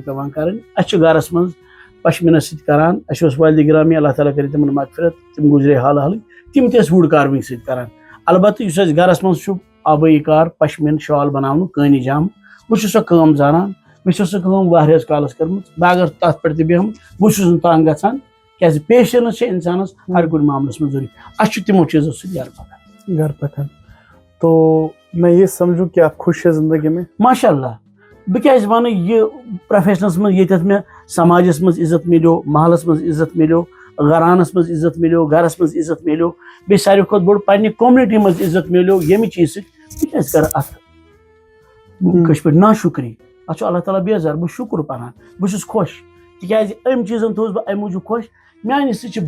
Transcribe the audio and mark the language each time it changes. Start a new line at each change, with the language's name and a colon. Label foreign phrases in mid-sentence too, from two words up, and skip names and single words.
Kashmiri: پیٚوان کَرٕنۍ اَسہِ چھُ گرس منٛز پشمیٖنس سۭتۍ کران اَسہِ اوس والدِ گرامی اللہ تعالیٰ کٔرِنۍ تِمن مغفرت تِم گُزرے حال حالٕے تِم تہِ ٲسۍ وُڈ کاروِنٛگ سۭتۍ کران البتہ یُس اَسہِ گرس منٛز چھُ آبٲیی کار پشمیٖن شال بَناونُک کٲنی جام بہٕ چھُس سۄ کٲم زانان مےٚ چھِ سۄ کٲم واریاہس کالس کٔرمٕژ بہٕ اگر تَتھ پٮ۪ٹھ تہِ بیٚہمہٕ بہٕ چھُس نہٕ تنگ گژھان کیازِ پیشنٕس چھِ اِنسانس ہر کُنہِ معاملس منٛز ضروٗری اَسہِ چھُ تِمو چیٖزو سۭتۍ گرٕ پَکان
Urdu: گھر پکان تو میں یہ سمجھوں کہ آپ خوش ہے زندگی میں
Kashmiri: ماشاء اللہ بہٕ کیازِ وَنہٕ یہِ پروفیشنس منٛز ییٚتٮ۪تھ مےٚ سماجس منٛز عزت مِلیو محلس منٛز عزت مِلیو گرانس منٛز عزت مِلیو گرس منٛز عزت مِلیو بیٚیہِ ساروی کھۄتہٕ بوٚڑ پننہِ کومنٹی منٛز عزت مِلیو ییٚمہِ چیٖزٕ سۭتۍ بہٕ کیازِ کرٕ اَتھ کٲشِر پٲٹھۍ نا شُکری اَتھ چھُ اللہ تعالیٰ بیزار بہٕ شُکُر پَران بہٕ چھُس خۄش تِکیازِ أمۍ چیٖزن تھوٚوُس بہٕ اَمہِ موٗجوٗب خۄش میانہِ سۭتۍ چھِ